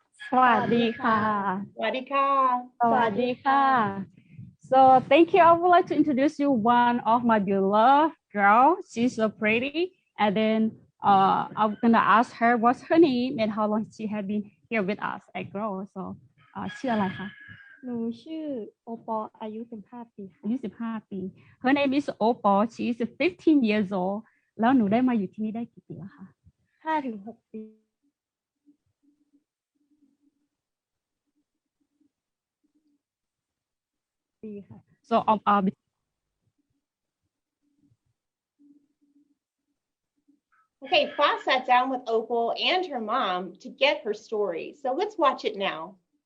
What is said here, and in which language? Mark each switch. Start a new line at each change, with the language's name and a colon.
Thai: สวัสดีค่ะ Swadika. สวัสดีค่ะ
English: So thank you. I would like to introduce you one of my beloved girl. She's so pretty. And then I'm gonna ask her what's her name and how long she had been here with us at Grow.
Thai: So ชื่ออะไรคะ หนูชื่อโอปออายุ15 ปีอายุ15 ปี
English: Her name is Opo. She is 15 years old.
Thai: แล้วหนูได้มาอยู่ที่นี่ได้กี่ปีแล้วคะ 5-6 ปี So
English: Okay, Fa sat down with Opal and her mom to get her story. So let's watch it now.